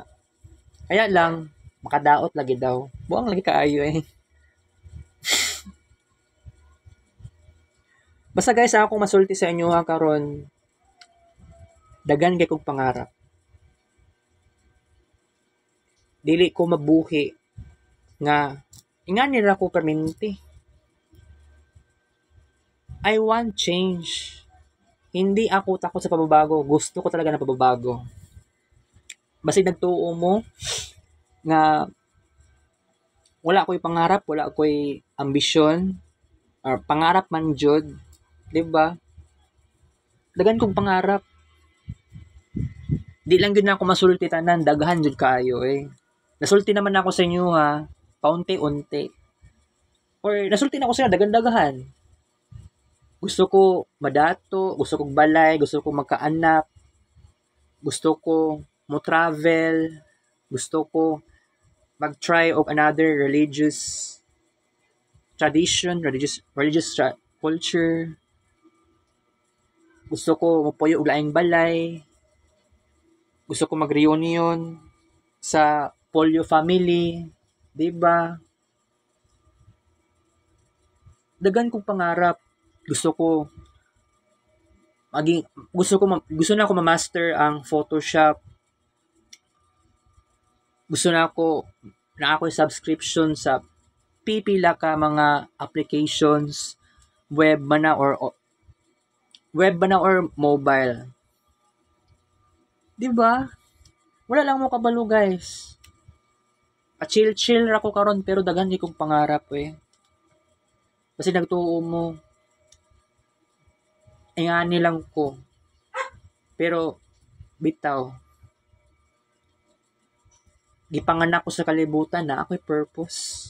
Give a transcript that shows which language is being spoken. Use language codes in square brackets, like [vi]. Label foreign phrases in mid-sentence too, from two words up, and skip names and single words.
[ceb] Kaya lang makadaot lagi daw. Buang lagi kaayo Basta guys, ako masulti sa inyo ha karon. Dagan kay kog pangarap. Dili ko mabuhi nga ingani ra ko perminti. [en] I want change. [tl] Hindi ako takot sa pagbabago. Gusto ko talaga na pagbabago. [ceb] Basta nagtuo mo nga wala ko'y pangarap, wala ko'y ambisyon, or pangarap man jud, diba? Dagan kong pangarap. Di lang yun na ako masulti tanan, daghan jud kaayo Nasulti naman ako sa inyo ha, paunti-unti. Or nasulti na ako sa inyo, dagan-dagahan. Gusto ko madato, gusto kong balay, gusto ko magkaanak, gusto ko mo travel, gusto ko mag-try [en] of another religious tradition, religious culture. [ceb] Gusto ko mapuyo og laing balay. Gusto ko mag-reunion sa Polio family, 'di ba? dagan kong pangarap. Gusto ko maging gusto na ako ma-master ang Photoshop. Gusto na ako subscription sa pipila ka mga applications, web man na or mobile. 'Di ba? Wala lang mo kabalo, guys. Chill ra ko karon pero daghan kong pangarap eh. Kasi nagtuo mo. Ingani lang ko. Pero bitaw. Gipanganak ko sa kalibutan na ako'y purpose.